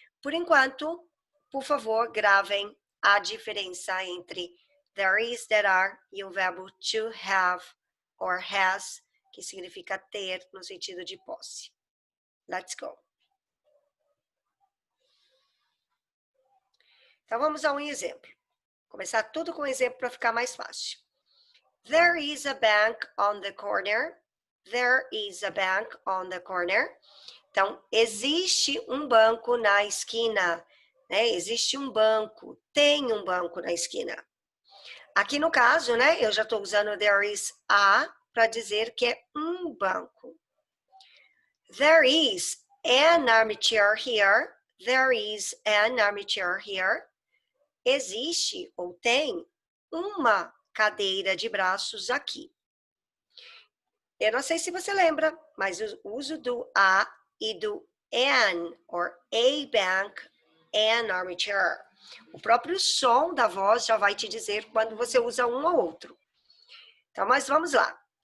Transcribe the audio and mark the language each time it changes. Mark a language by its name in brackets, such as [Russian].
[Portuguese] Por enquanto, por favor, gravem a diferença entre there is, there are e o verbo to have or has, que significa ter no sentido de posse. [English] Let's go. [Portuguese] Então vamos a um exemplo. Começar tudo com um exemplo para ficar mais fácil. [English] There is a bank on the corner. There is a bank on the corner. [Portuguese] Então, existe um banco na esquina. Né? Existe um banco, tem um banco na esquina. Aqui no caso, né, eu já estou usando there is a para dizer que é um banco. [English] There is an armchair here. There is an armchair here. [Portuguese] Existe ou tem uma cadeira de braços aqui. Eu não sei se você lembra, mas o uso do a e do an, [English] or a bank, an armchair. [Portuguese] O próprio som da voz já vai te dizer quando você usa um ou outro. Então, mas vamos lá.